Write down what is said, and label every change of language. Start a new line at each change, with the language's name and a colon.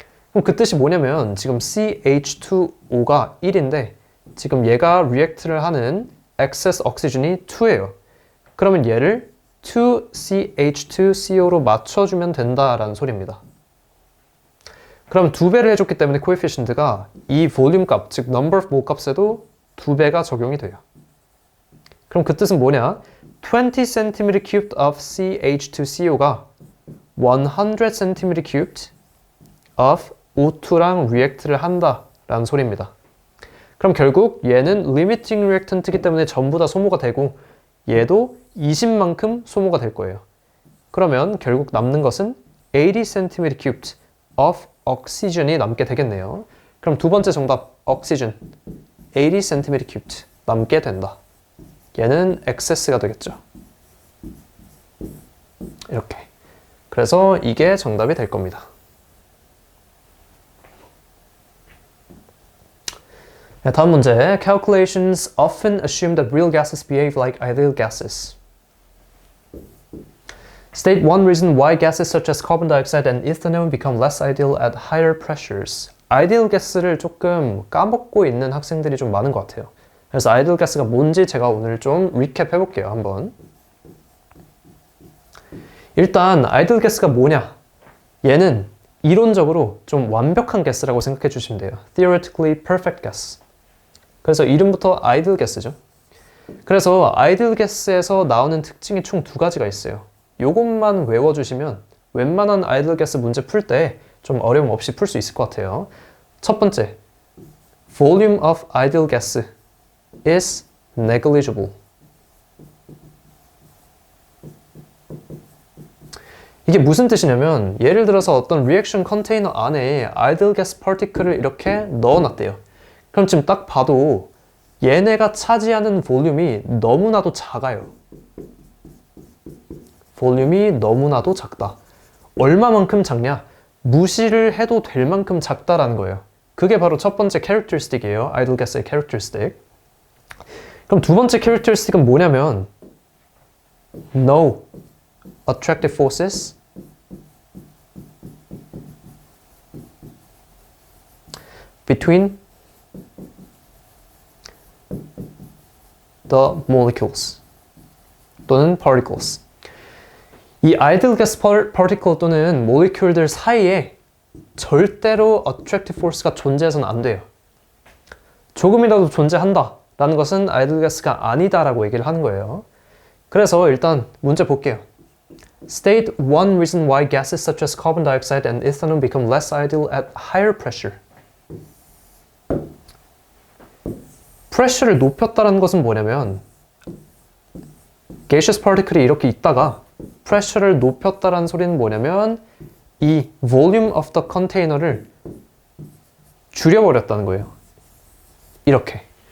Korean: 그럼 그 뜻이 뭐냐면 지금 CH2O가 1인데 지금 얘가 react를 하는
English: excess oxygen
Korean: 이 2예요. 그러면 얘를 2CH2CO로 맞춰주면 된다라는 소리입니다. 그럼 2배를 해줬기 때문에 coefficient가 이 볼륨 값, 즉
English: number of mole
Korean: 값에도 2배가 적용이 돼요. 그럼 그 뜻은 뭐냐?
English: 20cm cubed of CH2CO
Korean: 가
English: 100cm cubed of O2
Korean: 랑 react를 한다라는 소리입니다. 그럼 결국 얘는 limiting reactant이기 때문에 전부 다 소모가 되고 얘도 20만큼 소모가 될 거예요. 그러면 결국 남는 것은
English: 80cm cubed of oxygen
Korean: 이 남게 되겠네요. 그럼 두 번째 정답 oxygen 80cm cubed 남게 된다. 얘는 excess가 되겠죠. 이렇게. 그래서 이게 정답이 될 겁니다. 네, 다음 문제.
English: Calculations often assume that real gases behave like ideal gases. State one reason why gases such as carbon dioxide and ethanol become less ideal at higher pressures.
Korean: 아이디얼 가스를 조금 까먹고 있는 학생들이 좀 많은 것 같아요. 그래서 아이디얼 가스가 뭔지 제가 오늘 좀 리캡 해볼게요, 한번. 일단 아이디얼 가스가 뭐냐? 얘는 이론적으로 좀 완벽한 가스라고 생각해 주시면 돼요.
English: Theoretically perfect gas.
Korean: 그래서 이름부터 아이디얼 가스죠. 그래서 아이디얼 가스에서 나오는 특징이 총 두 가지가 있어요. 요것만 외워주시면 웬만한 아이디얼 가스 문제 풀 때 좀 어려움 없이 풀 수 있을 것 같아요. 첫 번째,
English: volume of ideal gas is negligible.
Korean: 이게 무슨 뜻이냐면 예를 들어서 어떤 리액션 컨테이너 안에
English: ideal gas particle
Korean: 을 이렇게 넣어놨대요. 그럼 지금 딱 봐도 얘네가 차지하는 볼륨이 너무나도 작아요. 볼륨이 너무나도 작다. 얼마만큼 작냐? 무시를 해도 될 만큼 작다라는 거예요. 그게 바로 첫 번째 캐릭터리스틱이에요. 아이디얼 가스의 캐릭터리스틱. 그럼 두 번째 캐릭터리스틱은 뭐냐면
English: No attractive forces between the molecules
Korean: 또는
English: particles.
Korean: 이 아이디얼 가스 파티클 또는 모리큘들 사이에 절대로
English: attractive force
Korean: 가 존재해서는 안 돼요. 조금이라도 존재한다 라는 것은 아이디얼 가스가 아니다라고 얘기를 하는 거예요. 그래서 일단 문제 볼게요.
English: State one reason why gases such as carbon dioxide and ethanol become less ideal at higher pressure.
Korean: 프레셔를 높였다는 것은 뭐냐면
English: gaseous particle
Korean: 이 이렇게 있다가 프레셔를 높였다는 소리는 뭐냐면 이
English: volume of the container
Korean: 를 줄여버렸다는 거예요. 이렇게.